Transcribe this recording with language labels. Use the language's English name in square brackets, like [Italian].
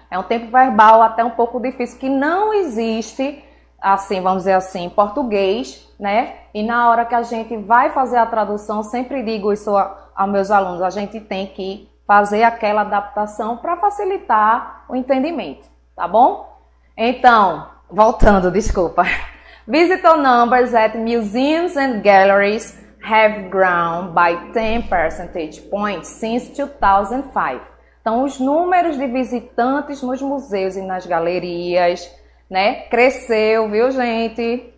[Portuguese] É um tempo verbal até um pouco difícil, que não existe, assim, vamos dizer assim, em português, né? E na hora que a gente vai fazer a tradução, sempre digo isso aos meus alunos, a gente tem que fazer aquela adaptação para facilitar o entendimento, tá bom? Então, voltando, desculpa. [English] Visitor numbers at museums and galleries have grown by 10 percentage points since 2005. [Portuguese] Então, os números de visitantes nos museus e nas galerias, né, cresceu, viu, gente?